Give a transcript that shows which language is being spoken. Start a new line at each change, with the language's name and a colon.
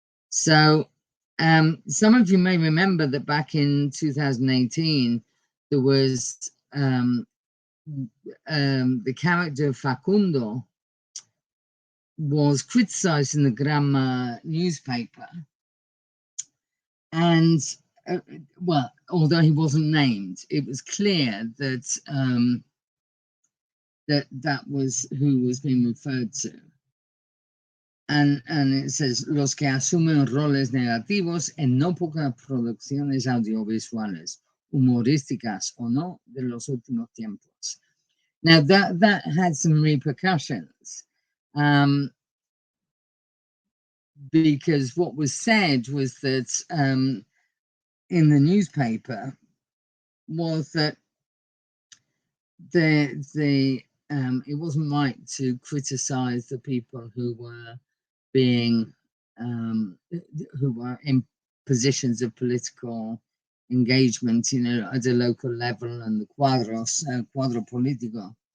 English: So some of you may remember that back in 2018, there was the character Facundo was criticized in the Gramma newspaper. And, well, although he wasn't named, it was clear that that was who was being referred to. And it says,
Spanish: los que asumen roles negativos en no pocas producciones audiovisuales, humorísticas o no, de los últimos tiempos.
English: Now, that had some repercussions, because what was said was that in the newspaper was that it wasn't right to criticize the people who were being who were in positions of political engagement, you know, at a local level, and the cuadro político.